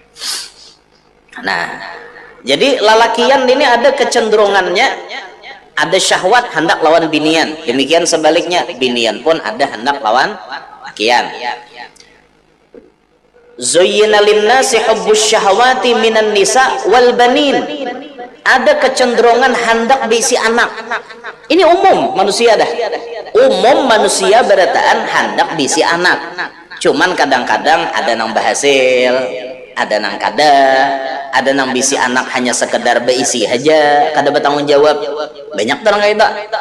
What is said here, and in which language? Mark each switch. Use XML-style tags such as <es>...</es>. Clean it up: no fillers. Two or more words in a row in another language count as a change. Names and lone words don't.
<bjn>Nah jadi lalakian ini ada kecenderungannya ada syahwat hendak lawan binian demikian sebaliknya binian pun ada hendak lawan lakian.</bjn> <ar>زين للناس حب الشهوات من النساء والبنين</ar> <bjn>ada kecenderungan hendak diisi anak ini umum manusia umum manusia berataan hendak diisi anak cuman kadang-kadang ada nang berhasil ada nang ada nang bisi anak hanya sekedar beisi aja kada bertanggung jawab banyak orang kayak itu</bjn>